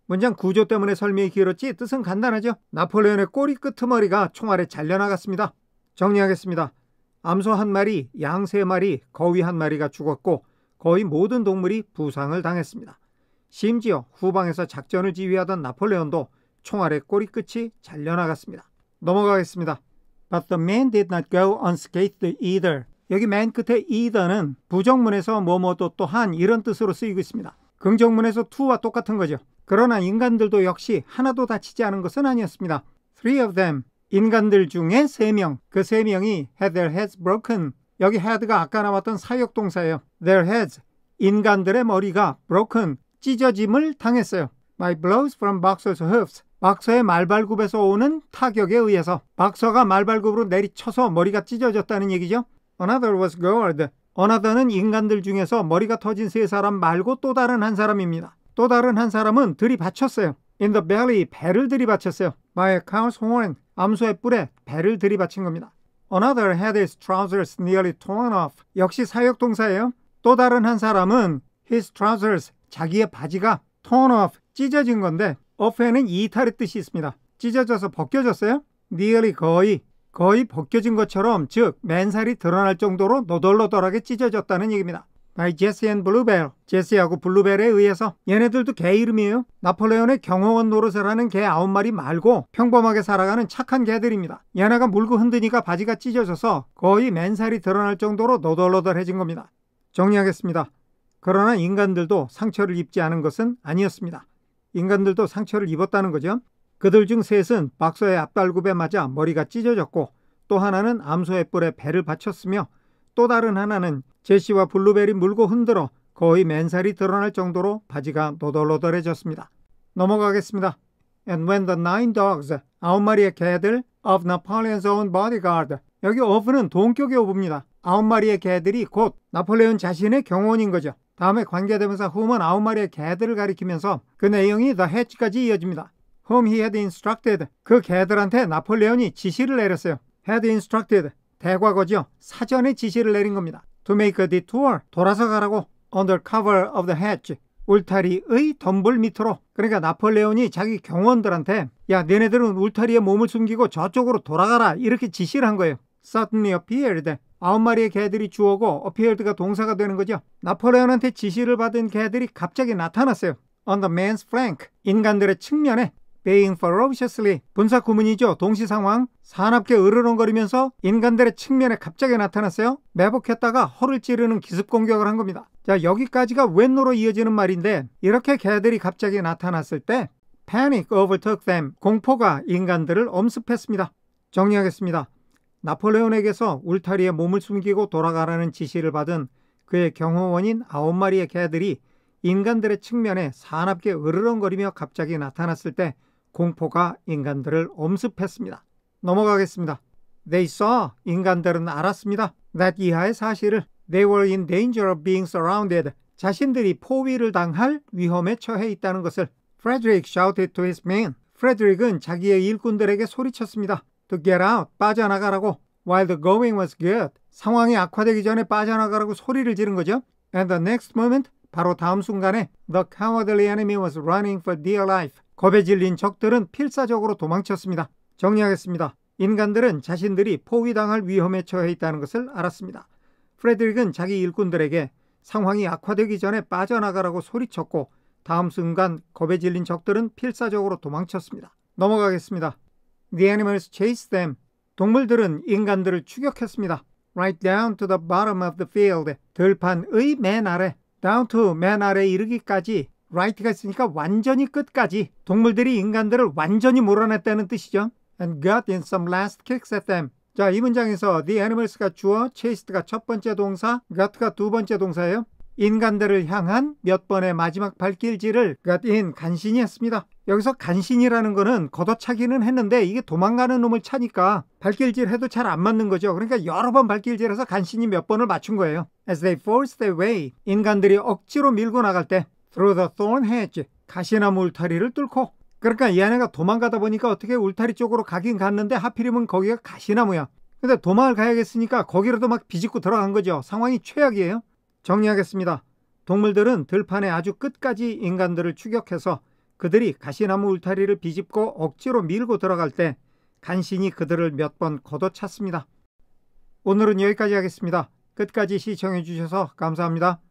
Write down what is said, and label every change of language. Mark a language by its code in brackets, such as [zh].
[ko] 문장 구조 때문에 설명이 길었지 뜻은 간단하죠. 나폴레온의 꼬리 끄트머리가 총알에 잘려나갔습니다. 정리하겠습니다. 암소 1마리, 양 3마리, 거위 1마리가 죽었고 거의 모든 동물이 부상을 당했습니다. 심지어 후방에서 작전을 지휘하던 나폴레온도 총알의 꼬리 끝이 잘려나갔습니다. 넘어가겠습니다. [en] But the man did not go unscathed either. [ko] 여기 맨 끝에 either는 부정문에서 뭐뭐도 또한 이런 뜻으로 쓰이고 있습니다. 긍정문에서 to와 똑같은 거죠. 그러나 인간들도 역시 하나도 다치지 않은 것은 아니었습니다. [en] 3 of them, [ko] 인간들 중에 3명, 그 3명이 [en] had their heads broken. [ko] 여기 had가 아까 나왔던 사역동사예요. [en] Their heads, [ko] 인간들의 머리가 broken, 찢어짐을 당했어요. [en] By blows from boxers' hoofs. [ko] 박서의 말발굽에서 오는 타격에 의해서 박서가 말발굽으로 내리쳐서 머리가 찢어졌다는 얘기죠. [en] Another was gored. [ko] Another는 인간들 중에서 머리가 터진 3사람 말고 또 다른 한 사람입니다. 또 다른 한 사람은 들이받쳤어요. [en] In the belly, [ko] 배를 들이받쳤어요. [en] By a cow's horn, [ko] 암소의 뿔에 배를 들이받친 겁니다. [en] Another had his trousers nearly torn off. [ko] 역시 사역동사예요. 또 다른 한 사람은 [en] his trousers, [ko] 자기의 바지가 [en] torn off, [ko] 찢어진 건데 off에는 이탈의 뜻이 있습니다. 찢어져서 벗겨졌어요. nearly 거의 벗겨진 것처럼 즉 맨살이 드러날 정도로 너덜너덜하게 찢어졌다는 얘기입니다. [en] by Jesse and Bluebell, [ko] 제시하고 블루벨에 의해서. 얘네들도 개 이름이에요. 나폴레온의 경호원 노릇을 하는 개 9마리 말고 평범하게 살아가는 착한 개들입니다. 얘네가 물고 흔드니까 바지가 찢어져서 거의 맨살이 드러날 정도로 너덜너덜해진 겁니다. 정리하겠습니다. 그러나 인간들도 상처를 입지 않은 것은 아니었습니다. 인간들도 상처를 입었다는 거죠. 그들 중 셋은 박서의 앞발굽에 맞아 머리가 찢어졌고 또 하나는 암소의 뿔에 배를 받쳤으며 또 다른 하나는 제시와 블루벨이 물고 흔들어 거의 맨살이 드러날 정도로 바지가 노덜노덜해졌습니다. 넘어가겠습니다. [en] And when the 9 dogs, [ko] 9마리의 개들 [en] of Napoleon's own bodyguard. [ko] 여기 of는 동격의 of입니다. 9마리의 개들이 곧 나폴레온 자신의 경호원인 거죠. 다음에 관계대명사 whom은 9마리의 개들을 가리키면서 그 내용이 the hatch까지 이어집니다. [en] whom he had instructed. [ko] 그 개들한테 나폴레온이 지시를 내렸어요. [en] had instructed. [ko] 대과거죠. 사전에 지시를 내린 겁니다. [en] To make a detour, [ko] 돌아서 가라고. [en] Under cover of the hedge, [ko] 울타리의 덤불 밑으로. 그러니까 나폴레온이 자기 경호원들한테 야, 너네들은 울타리에 몸을 숨기고 저쪽으로 돌아가라 이렇게 지시를 한 거예요. [en] Suddenly appeared, [ko] 9마리의 개들이 주어고 appeared가 동사가 되는 거죠. 나폴레온한테 지시를 받은 개들이 갑자기 나타났어요. [en] On the man's flank, [ko] 인간들의 측면에. [en] Baying ferociously, [ko] 분사 구문이죠. 동시상황. 사납게 으르렁거리면서 인간들의 측면에 갑자기 나타났어요. 매복했다가 허를 찌르는 기습 공격을 한 겁니다. 자, 여기까지가 when으로 이어지는 말인데 이렇게 개들이 갑자기 나타났을 때 [en] Panic overtook them, [ko] 공포가 인간들을 엄습했습니다. 정리하겠습니다. 나폴레온에게서 울타리에 몸을 숨기고 돌아가라는 지시를 받은 그의 경호원인 9마리의 개들이 인간들의 측면에 사납게 으르렁거리며 갑자기 나타났을 때 공포가 인간들을 엄습했습니다. 넘어가겠습니다. [en] They saw, [ko] 인간들은 알았습니다. That 이하의 사실을. [en] They were in danger of being surrounded, [ko] 자신들이 포위를 당할 위험에 처해 있다는 것을. [en] Frederick shouted to his men, [ko] 프레드릭은 자기의 일꾼들에게 소리쳤습니다. [en] To get out, [ko] 빠져나가라고. [en] While the going was good, [ko] 상황이 악화되기 전에 빠져나가라고 소리를 지른 거죠. [en] And the next moment, [ko] 바로 다음 순간에 [en] The cowardly enemy was running for dear life, [ko] 겁에 질린 적들은 필사적으로 도망쳤습니다. 정리하겠습니다. 인간들은 자신들이 포위당할 위험에 처해 있다는 것을 알았습니다. 프레드릭은 자기 일꾼들에게 상황이 악화되기 전에 빠져나가라고 소리쳤고 다음 순간 겁에 질린 적들은 필사적으로 도망쳤습니다. 넘어가겠습니다. [en] The animals chased them. [ko] 동물들은 인간들을 추격했습니다. [en] Right down to the bottom of the field. [ko] 들판의 맨 아래. [en] Down to [ko] 맨 아래 이르기까지. right가 있으니까 완전히 끝까지. 동물들이 인간들을 완전히 몰아냈다는 뜻이죠. [en] And got in some last kicks at them. [ko] 자, 이 문장에서 the animals가 주어, chased가 첫 번째 동사, got가 두 번째 동사예요. 인간들을 향한 몇 번의 마지막 발길질을 [en] got in, [ko] 간신히 했습니다. 여기서 간신이라는 거는 걷어차기는 했는데 이게 도망가는 놈을 차니까 발길질 해도 잘 안 맞는 거죠. 그러니까 여러 번 발길질해서 간신히 몇 번을 맞춘 거예요. [en] As they forced their way, [ko] 인간들이 억지로 밀고 나갈 때 [en] through the thorn hedge, [ko] 가시나무 울타리를 뚫고. 그러니까 이 아내가 도망가다 보니까 어떻게 울타리 쪽으로 가긴 갔는데 하필이면 거기가 가시나무야. 근데 도망을 가야겠으니까 거기라도 막 비집고 들어간 거죠. 상황이 최악이에요. 정리하겠습니다. 동물들은 들판의 아주 끝까지 인간들을 추격해서 그들이 가시나무 울타리를 비집고 억지로 밀고 들어갈 때 간신히 그들을 몇 번 걷어찼습니다. 오늘은 여기까지 하겠습니다. 끝까지 시청해 주셔서 감사합니다.